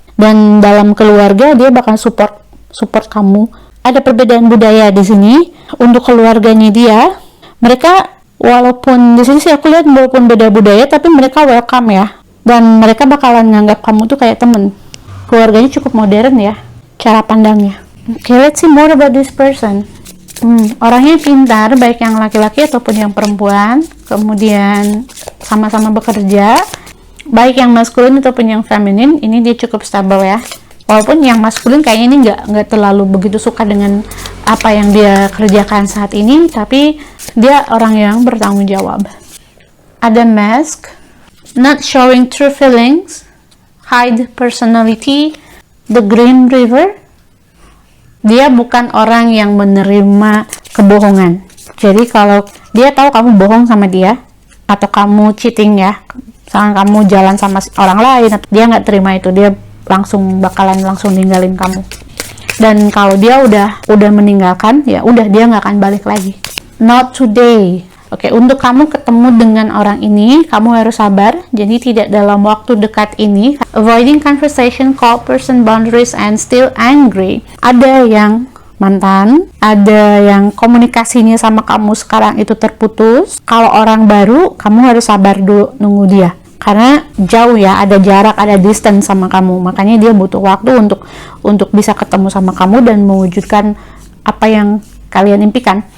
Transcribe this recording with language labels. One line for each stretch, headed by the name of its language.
Indonesian: Dan dalam keluarga dia bakal support kamu. Ada perbedaan budaya di sini. Untuk keluarganya dia, mereka walaupun di sini sih aku lihat walaupun beda budaya, tapi mereka welcome ya. Dan mereka bakalan nganggap kamu tuh kayak temen. Keluarganya cukup modern ya, cara pandangnya.
English: Okay, let's see more about this person.
Indonesian: Orangnya pintar, baik yang laki-laki ataupun yang perempuan. Kemudian sama-sama bekerja, baik yang maskulin ataupun yang feminin. Ini dia cukup stabil ya. Walaupun yang maskulin kayaknya ini nggak terlalu begitu suka dengan apa yang dia kerjakan saat ini, tapi dia orang yang bertanggung jawab.
English: Ada mask, not showing true feelings, hide personality, the Green River.
Indonesian: Dia bukan orang yang menerima kebohongan. Jadi kalau dia tahu kamu bohong sama dia, atau kamu cheating ya, misalnya kamu jalan sama orang lain, dia nggak terima itu, dia bakalan langsung ninggalin kamu. Dan kalau dia udah meninggalkan, ya udah, dia nggak akan balik lagi.
English: Not today.
Indonesian: Oke, untuk kamu ketemu dengan orang ini, kamu harus sabar. Jadi tidak dalam waktu dekat ini.
English: Avoiding conversation, call person boundaries, and still angry.
Indonesian: Ada yang mantan, ada yang komunikasinya sama kamu sekarang itu terputus. Kalau orang baru, kamu harus sabar dulu nunggu dia. Karena jauh ya, ada jarak, ada distance sama kamu. Makanya dia butuh waktu untuk bisa ketemu sama kamu dan mewujudkan apa yang kalian impikan.